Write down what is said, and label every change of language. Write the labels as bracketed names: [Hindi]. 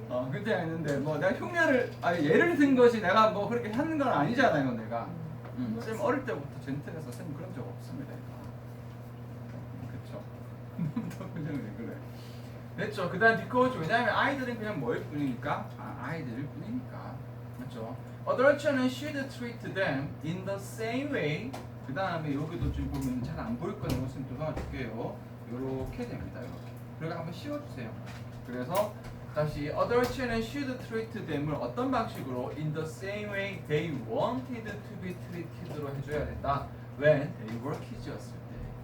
[Korean] 굉장히 했는데 뭐 내가 흉내를 예를 든 것이 내가 뭐 그렇게 하는 건 아니잖아요 내가. 쌤 어릴 때부터 젠틀해서 쌤 그런 적 없습니다. 그쵸? 너 그냥 왜 그래? 됐죠? 그 다음 because 왜냐면 아이들은 그냥 뭐일 뿐이니까 아이들일 뿐이니까 맞죠? [English] Adults는 should treat them in the same way. [Korean] 그 다음에 여기도 지금 보면 잘 안 보일 거는 무슨 도와줄게요. 요렇게 됩니다. 이렇게. 그리고 한번 씌워주세요. 그래서 다시 [English] adults는 should treat them을 [Korean] 어떤 방식으로 [English] in the same way they wanted to be treated로 [Korean] 해줘야 된다. [English] When they were kids였을 때.